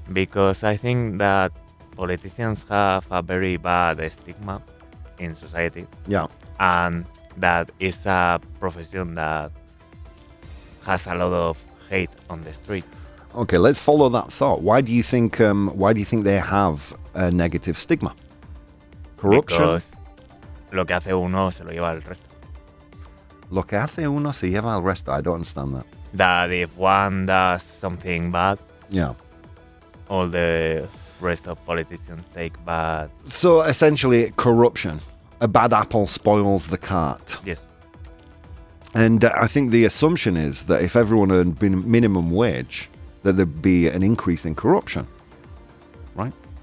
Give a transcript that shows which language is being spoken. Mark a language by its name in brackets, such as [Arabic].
[English] Because I think that politicians have a very bad stigma in society. Yeah. And that is a profession that has a lot of hate on the streets. Okay, let's follow that thought. Why do you think they have a negative stigma? Corruption. Because [Spanish] lo que hace uno se lo lleva el resto. Lo que hace uno se lleva el resto. [English] I don't understand that. That if one does something bad, yeah, all the rest of politicians take bad. So essentially, corruption. A bad apple spoils the cart. Yes. And I think the assumption is that if everyone earned minimum wage, that there'd be an increase in corruption, right?